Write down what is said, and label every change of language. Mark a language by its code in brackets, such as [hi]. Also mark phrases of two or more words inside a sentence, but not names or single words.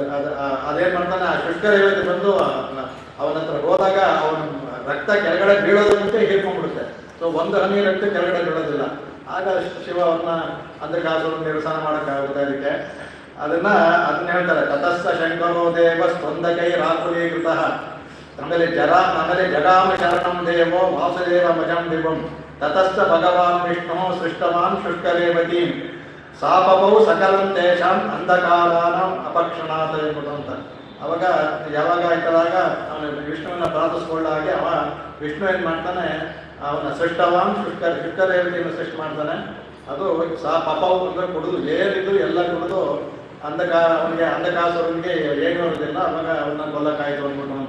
[kn] ಅದೇನು ಮಾಡ್ತಾನೆ, ಆ ಶುಷ್ಕ ರೇವತಿ ಬಂದು ಅವನ ಹತ್ರ ಹೋದಾಗ ಅವನ ರಕ್ತ ಕೆಳಗಡೆ ಬೀಳೋದಂತೆ ಹಿಡ್ಕೊಂಡ್ಬಿಡುತ್ತೆ. ಸೊ 1 ಹನಿ ರಕ್ತ ಕೆಳಗಡೆ ಬೀಳೋದಿಲ್ಲ. ಆಗ ಶಿವ ಅವನ್ನ ಅಂಧಕಾಸುರನ ನಿರಸನ ಮಾಡೋಕ್ಕಾಗುತ್ತೆ. ಅದಕ್ಕೆ ಅದನ್ನ ಹೇಳ್ತಾರೆ. [sa] ತತಸ್ಸ ಶಂಕರೋ ದೇವ ಸ್ಪಂದಕೈ ರಾಕುಲೀಕೃತ. ಆಮೇಲೆ ಜಗಾಮ ಶರಣಂ ದೇವೋ ವಾಸುದೇವ ಮಜಂ ದಿವಂ. ತತಸ್ಸ ಭಗವಾನ್ ವಿಷ್ಣು ಸೃಷ್ಟವಾನ್ ಶುಷ್ಕರೇವತೀಂ ಸಾಪವೌ ಸಕಲಂ ತೇಷಾಂ ಅಂಧಕಾರಾನಾಂ ಅಪಕ್ಷಣಾತ್ [kn] ಎಂಬುದು ಅಂತ. ಅವಾಗ ಯಾವಾಗ ಆಯ್ತದಾಗ ಅವನು ವಿಷ್ಣುವನ್ನ ಪ್ರಾರ್ಥಿಸ್ಕೊಳ್ಳ ಹಾಗೆ ಅವ ವಿಷ್ಣು ಏನು ಮಾಡ್ತಾನೆ, ಅವನ ಸೃಷ್ಟವಾನ್ ಶುಷ್ಕ ರೇವತಿಯನ್ನು ಸೃಷ್ಟಿ ಮಾಡ್ತಾನೆ. ಅದು ಪಾಪವು ಅಂದರೆ ಕುಡಿದು ಏನಿದ್ದು ಎಲ್ಲ ಕುಡಿದು ಅವನಿಗೆ ಅಂಧಕಾಸುರನಿಗೆ ಏನು ಇರೋದಿಲ್ಲ, ಅವಾಗ ಅವನ್ನ ಕೊಲ್ಲಕ್ಕಾಯ್ತು ಅಂದ್ಬಿಟ್ಟು ಅಂತ.